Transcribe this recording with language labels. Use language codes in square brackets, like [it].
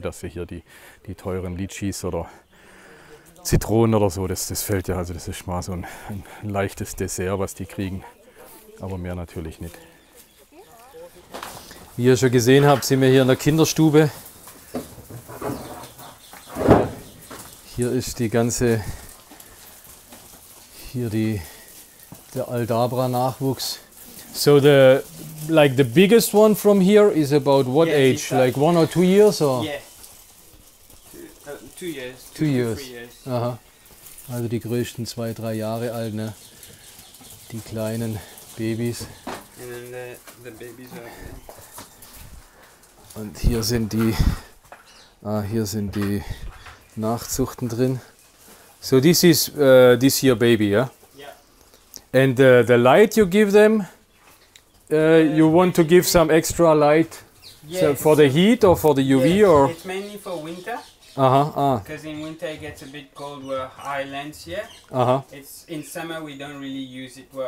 [de] Dass sie hier die teuren Litschis oder Zitronen oder so, das fällt ja, also das ist mal so ein leichtes Dessert, was die kriegen, aber mehr natürlich nicht. Wie ihr schon gesehen habt, sind wir hier in der Kinderstube. Hier ist die ganze, der Aldabra-Nachwuchs. [en] So the biggest one from here is about what age? Like 1 or 2 years or? Yeah. 2 years. 2 years. 3 years. Aha. [de] Also die größten 2, 3 Jahre alt, ne? Die kleinen Babys. [en] And then the babies are... [de] Und hier sind die Nachzuchten drin. [en] So this is this year baby, yeah? Yeah. And the light you give them, you want to give some extra light so for the heat or for the UV yes, or? It's mainly for winter. Because in winter it gets a bit cold. We're highlands here. It's in summer we don't really use it.